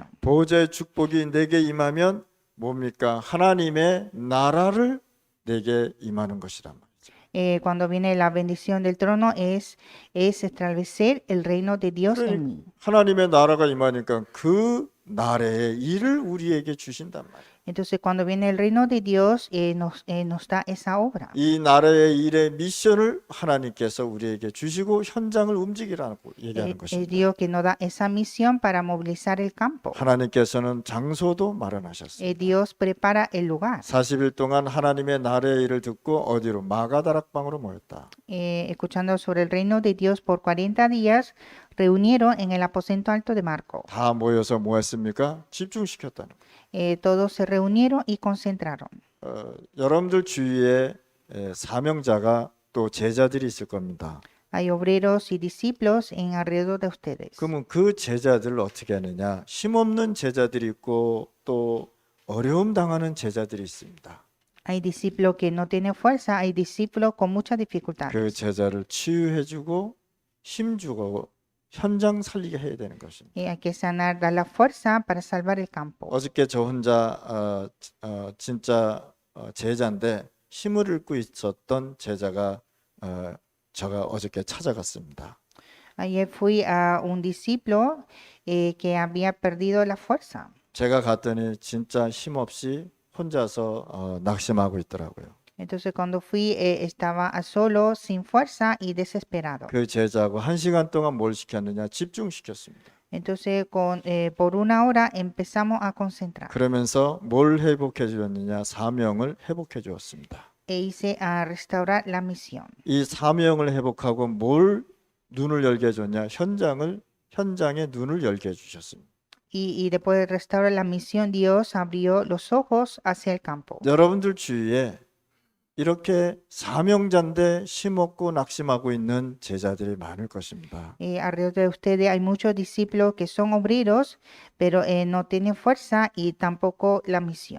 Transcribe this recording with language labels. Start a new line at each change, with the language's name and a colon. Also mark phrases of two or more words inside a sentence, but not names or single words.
Korean: 보호자의 축복이 내게 임하면 뭡니까? 하나님의 나라를 내게 임하는 것이란 말이죠.
Spanish: Cuando viene la bendición del trono es establecer el reino de Dios en mí.
Korean: 하나님의 나라가 임하니까 그 나라의 일을 우리에게 주신단 말이에요.
Spanish: Entonces, cuando viene el reino de Dios, nos da esa obra.
Korean: 이 나라의 일의 미션을 하나님께서 우리에게 주시고 현장을 움직이라고 얘기하는
Spanish: Es
Korean: 것입니다.
Spanish: Dios que nos da esa misión para movilizar el campo.
Korean: 하나님께서는 장소도 마련하셨습니다.
Spanish: Dios prepara el lugar.
Korean: 40일 동안 하나님의 나라의 일을 듣고 어디로? 마가다락방으로 모였다.
Spanish: Escuchando sobre el reino de Dios por 40 días, reunieron en el aposento alto de Marco.
Korean: 다 모여서 뭐 했습니까? 집중시켰다는 거예요.
Spanish: Todos se reunieron y concentraron.
Korean: 여러분들 주위에 사명자가 또 제자들이 있을 겁니다.
Spanish: Hay obreros y discípulos en alrededor de ustedes.
Korean: 그러면 그 제자들을 어떻게 하느냐? 힘없는 제자들이 있고 또 어려움 당하는 제자들이 있습니다.
Spanish: Hay discípulos que no tienen fuerza, hay discípulos con muchas dificultades.
Korean: 그 제자를 치유해주고 힘주고 현장 살리게 해야 되는 것입니다.
Spanish: Hay que sanar, dar la fuerza para salvar el campo.
Korean: 어저께 저 혼자 진짜 제자인데 힘을 잃고 있었던 제자가 제가 어저께 찾아갔습니다.
Spanish: Ayer fui a un discípulo que había perdido la fuerza.
Korean: 제가 갔더니 진짜 힘없이 혼자서 낙심하고 있더라고요.
Spanish: Entonces cuando fui estaba a solo, sin fuerza y desesperado.
Korean: 그 제자하고 1시간 동안 뭘 시켰느냐? 집중시켰습니다.
Spanish: Entonces por una hora empezamos a concentrar.
Korean: 그러면서 뭘 회복해 주었느냐? 사명을 회복해 주었습니다.
Spanish: E hice a restaurar la misión.
Korean: 이 사명을 회복하고 뭘 눈을 열게 해줬냐? 현장에 눈을 열게 해주셨습니다.
Spanish: Y después de restaurar la misión, Dios abrió los ojos hacia el campo.
Korean: 여러분들 주위에 이렇게 사명자인데 힘없고 낙심하고 있는 제자들이 많을 것입니다.
Spanish: Alrededor de ustedes hay muchos discípulos que son obreros, pero no tienen fuerza y tampoco la misión.